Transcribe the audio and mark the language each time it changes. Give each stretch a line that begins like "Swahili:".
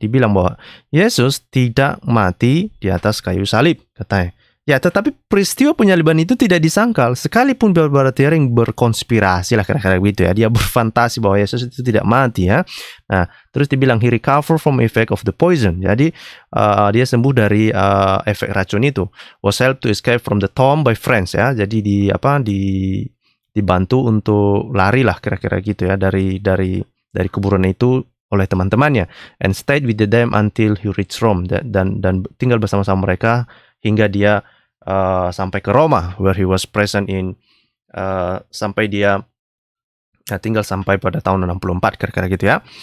Indonesian: Dibilang bahwa Yesus tidak mati di atas kayu salib, katanya. Ya, tetapi peristiwa penyaliban itu tidak disangkal, sekalipun Barbara Thiering berkonspirasi lah kira-kira gitu ya. Dia berfantasi bahwa Yesus itu tidak mati ya. Nah, terus dibilang
English: he recover from effect of the poison.
Indonesian: Jadi dia sembuh dari efek racun itu.
English: Was helped to escape from the tomb by friends ya.
Indonesian: Jadi dibantu untuk lari lah kira-kira gitu ya dari kuburan itu oleh teman-temannya,
English: and stayed with them until he reached Rome,
Indonesian: dan tinggal bersama-sama mereka hingga dia sampai ke Roma,
English: where he was present in
Indonesian: sampai dia tinggal sampai pada tahun 64 kira-kira gitu ya.